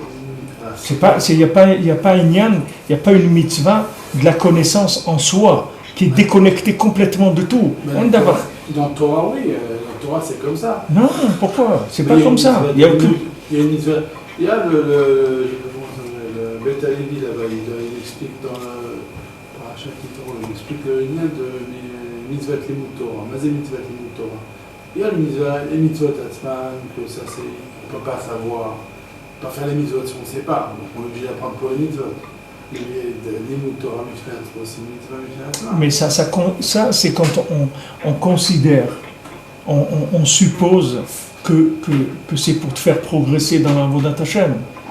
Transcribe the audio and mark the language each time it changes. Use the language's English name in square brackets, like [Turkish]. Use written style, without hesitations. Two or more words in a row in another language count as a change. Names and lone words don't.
[French] Il n'y a pas une mitzvah de la connaissance en soi, qui est déconnectée complètement de tout. Dans Torah, oui. Dans Torah, c'est comme ça. Non, pourquoi? C'est pas comme ça. Il y a une mitzvah. Il y a le Beth Alevi là-bas, il explique dans le Parashat Kitro, il explique le lien de [Hebrew] mitzvah limud Torah, mazé mitzvah limud Torah. [French] Il y a les [Hebrew] mitzvot atzman, [French] que ça c'est, on ne peut pas savoir, on peut pas faire les mitzvot si on ne sait pas, donc on est obligé d'apprendre pour les mitzvot. [Hebrew] Limud Torah, [French] c'est une mitzvah [Hebrew] mifnei atzman. [French] Mais ça c'est quand on considère, on suppose que c'est pour te faire progresser dans la [Hebrew] Avodat Hashem.